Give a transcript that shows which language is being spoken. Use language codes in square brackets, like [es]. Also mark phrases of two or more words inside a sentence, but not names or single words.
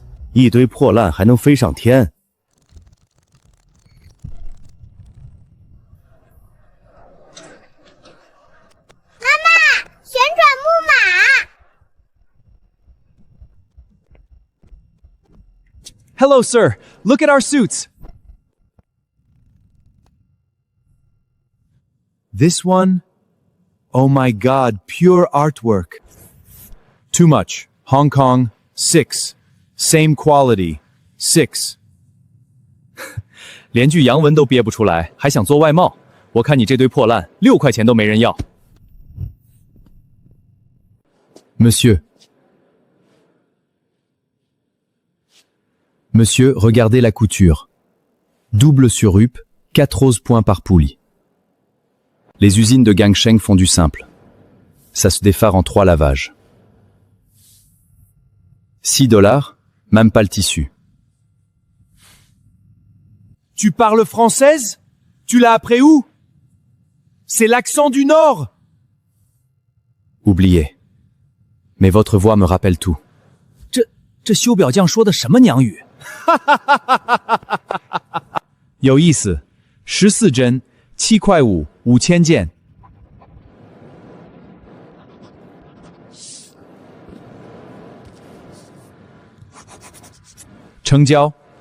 [zh] 一堆破烂还能飞上天？妈妈，旋转木马。 [en] Hello, sir. Look at our suits. This one? Oh my god, pure artwork. Too much. Hong Kong, 6. Same quality, 6. [zh] 连句洋文都憋不出来，还想做外贸？我看你这堆破烂，6块钱都没人要。 [fr] Monsieur. Monsieur, regardez la couture. Double surrupe, 14 points par poulie. Les usines de Gangsheng font du simple. Ça se défare en 3 lavages. $6, même pas le tissu. Tu parles française? Tu l'as appris où? C'est l'accent du Nord. Oubliez. Mais votre voix me rappelle tout. [zh] 这修表匠说的什么娘语？有意思，14针，7块5，5000件。成交。